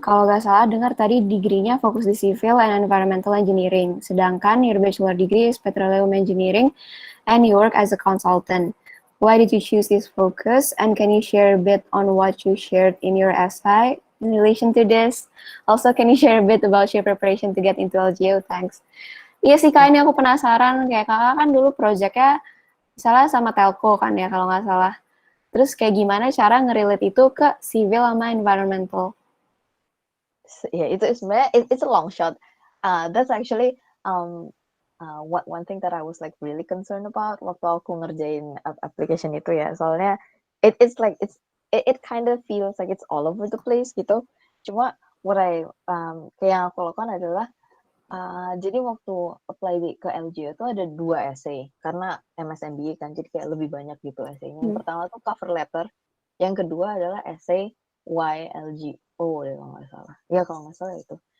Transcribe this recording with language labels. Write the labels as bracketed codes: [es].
[id] Kalau nggak salah dengar tadi degree-nya fokus di [en] civil and environmental engineering, [id] sedangkan [en] your bachelor degree is petroleum engineering and you work as a consultant. Why did you choose this focus? And can you share a bit on what you shared in your essay? in relation to this? Also, can you share a bit about your preparation to get into LGO? Thanks. [id] Iya sih Kak, ini aku penasaran, kayak Kakak kan dulu projectnya misalnya sama telco kan ya kalau nggak salah. Terus kayak gimana cara nge-relate itu ke civil sama environmental? Ya itu sebenarnya [en] it's a long shot. That's actually one thing that I was like really concerned about [id] waktu aku ngerjain application itu ya. Soalnya [en] it's like it kind of feels like it's all over the place gitu. [id] Cuma kayak yang aku lakukan adalah jadi waktu apply ke LGO itu ada 2 essay karena MSMBA kan jadi kayak lebih banyak gitu essay-nya. Yang pertama tuh cover letter, yang kedua adalah essay why LGO ya kalau nggak salah. Ya kalau nggak salah itu.